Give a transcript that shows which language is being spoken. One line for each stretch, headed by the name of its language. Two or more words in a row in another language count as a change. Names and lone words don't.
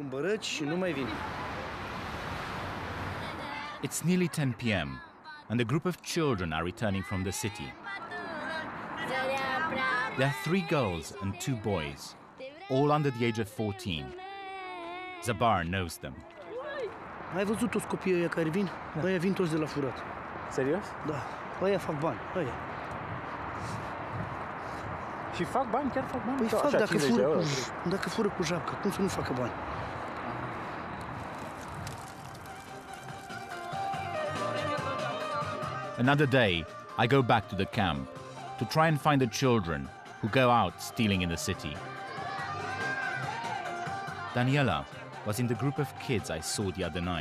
English: It's nearly 10 p.m. and a group of children are returning from the city. There are 3 girls and 2 boys, all under the age of 14. Zabar knows them.
Romanian: Ai văzut toți copiii ăia care vin? Ăia vin toți de la furat. Serios? Da. Ăia fac bani. Ăia. Și fac bani, chiar fac bani? Păi Sau fac așa, dacă fură cu japca, cum să nu facă bani?
English: Another day, I go back to the camp to try and find the children who go out stealing in the city. Daniela was in the group of kids I saw the other night.